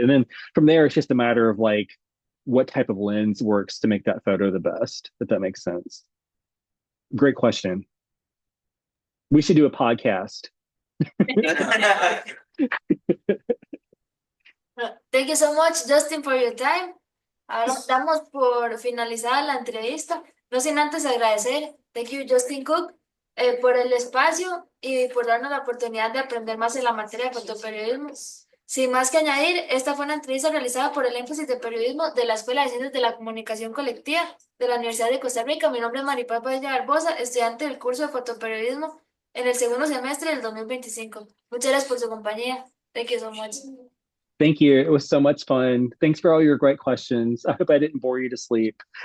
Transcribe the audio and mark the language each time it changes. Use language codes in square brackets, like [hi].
[en] And then from there, it's just a matter of, like, what type of lens works to make that photo the best, if that makes sense. Great question. We should do a podcast. Thank you so much, Justin, for your time. [es] Ahora damos por finalizada la entrevista. No sin antes agradecer, [en] thank you, [es] Justin Cook, por el espacio y por darnos la oportunidad de aprender más en la materia de fotoperiodismo. Sin más que añadir, esta fue una entrevista realizada por el énfasis de periodismo de la Escuela de Ciencias de la Comunicación Colectiva de la Universidad de Costa Rica. Mi nombre es Maripaz Padilla Barbosa, estudiante del curso de fotoperiodismo en el segundo semestre del 2025. Muchas gracias por su compañía. [en] Thank you so much. Thank you. It was so much fun. Thanks for all your great questions. I hope I didn't bore you to sleep.